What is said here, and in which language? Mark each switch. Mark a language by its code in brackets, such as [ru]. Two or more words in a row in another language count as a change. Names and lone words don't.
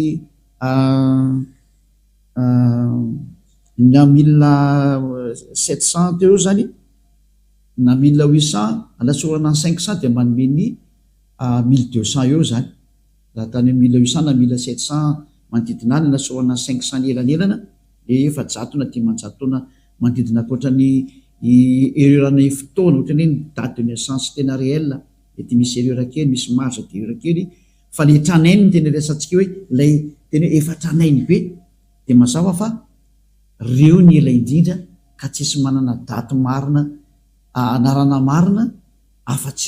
[mg] na 1700 teo zany na 1800 anatsorana ny 500 de manome ny 1200 eo zany raha tany 1800 na 1700 manodidina any anatsorana 500 elanelana le 700 na 500 taona manodidina akoatrany erreur-ny fotoana ohatrany hoe ny [fr] date de naissance [mg] tena réel mety misy erreur kely misy [fr] marge de erreur [mg] kely fa le tranainy tena resantsika hoe lay tena hoe efa tranainy be de mazava fa reo ny ela indrindra ka tsisy manana daty marina anarana marina afa-tsy